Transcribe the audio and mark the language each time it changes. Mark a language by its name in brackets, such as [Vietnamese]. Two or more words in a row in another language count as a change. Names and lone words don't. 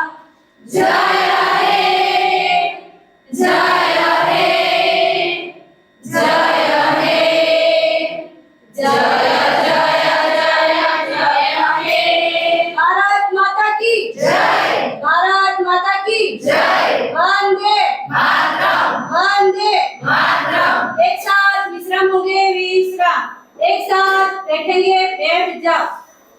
[Hindi] जय हे, जय हे, जय हे, जय जय जय जय हे. भारत माता की जय. भारत माता की जय. वंदे मातरम. वंदे मातरम. एक साथ विश्राम होंगे, विश्राम. एक साथ बैठेंगे, बैठ जाओ.